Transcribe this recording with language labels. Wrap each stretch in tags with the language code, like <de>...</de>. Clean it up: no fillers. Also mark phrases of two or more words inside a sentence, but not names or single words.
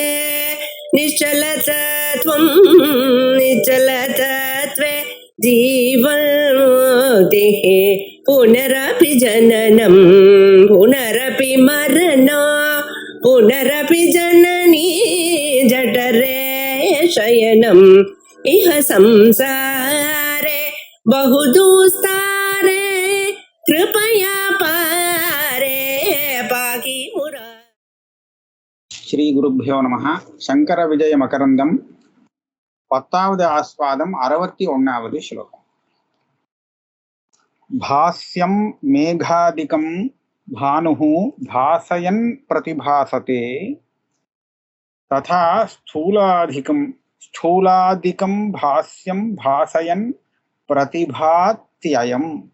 <sa>निश्चलतत्वं निश्चलतत्वे जीवन्मुक्तिः पुनरपि जननं पुनरपि मरणं पुनरपि जननी जठरे शयनम् इह संसारे बहुदुस्तारे कृपया पारे पाहि मुरा. श्री गुरुभ्यो नमः.</sa> <ta>சங்கர விஜய மகரந்தம் 10வது ஆஸ்வாதம் 61வது ஸ்லோகம்.</ta> <sa>भास्यं मेघादिकं भानुः भासयन् प्रतिभासते तथा स्थूलादिकं भास्यं भासयन् प्रतिपाद्ययम्.</sa>